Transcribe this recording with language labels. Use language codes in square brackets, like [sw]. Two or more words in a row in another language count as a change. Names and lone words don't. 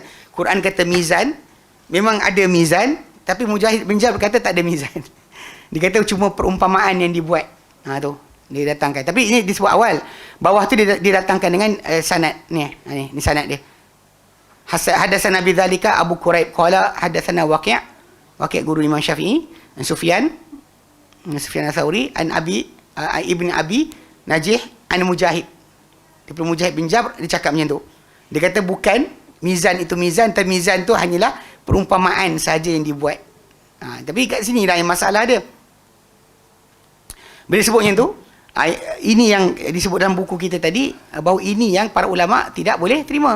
[ms] Quran kata mizan, memang ada mizan, tapi Mujahid bin Jabr kata tak ada mizan. Dia kata cuma perumpamaan yang dibuat. Tu dia datangkan. Tapi ini disebut awal. Bawah tu dia datangkan dengan sanad ni. Ni sanad dia. [ar] حدثنا بذلك أبو كريب قال حدثنا وكيع' guru Imam Syafi'i, عن سفيان الثوري عن ابن أبي نجيح عن مجاهد. [ms] Daripada Mujahid bin Jabr dia cakap macam tu. Dia kata bukan mizan itu mizan, tapi mizan tu hanyalah perumpamaan saja yang dibuat. Tapi kat sini lah yang masalah dia. Bila sebut macam tu, ini yang disebut dalam buku kita tadi, bahawa ini yang para ulama tidak boleh terima.